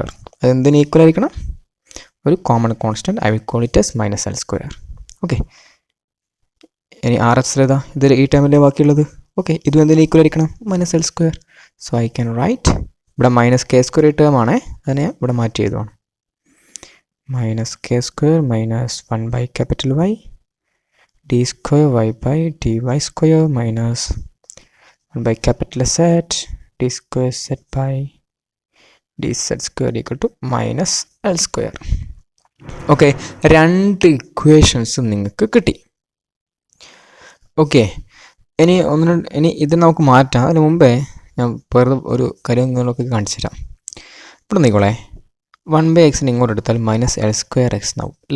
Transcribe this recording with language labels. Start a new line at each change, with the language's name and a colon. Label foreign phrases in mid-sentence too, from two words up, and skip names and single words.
Malayalam: അതെന്തിന് ഈക്വൽ ആയിരിക്കണം, ഒരു
English: common constant. I will call it as minus L square.
Malayalam: ഓക്കെ, ഇനി ആർ എച്ച് ഏതാ, ഇത് ഈ ടൈമിലെ ബാക്കിയുള്ളത്. ഓക്കെ, ഇതും എന്തിന് ഈക്വൽ ആയിരിക്കണം,
English: minus L square. so I can write,
Malayalam: ഇവിടെ
English: minus K square
Malayalam: ഈ ടേം ആണേ, അതിനെ ഇവിടെ മാറ്റി എഴുതുവാണ്.
English: minus k square minus 1/Y d square y by dy square minus 1/Z d square z by dz square equal to minus L square.
Malayalam: ഓക്കെ, രണ്ട് ഇക്വേഷൻസും നിങ്ങൾക്ക് കിട്ടി. ഓക്കെ, ഇനി ഇത് നമുക്ക് മാറ്റാം. അതിന് മുമ്പേ ഞാൻ വേറെ ഒരു കാര്യം നിങ്ങളൊക്കെ കാണിച്ചു തരാം. ഇവിടെ നോക്കിക്കോളേ, 1/X ഇങ്ങോട്ട് എടുത്താൽ
English: minus L square X
Malayalam: എന്നാവും അല്ലേ?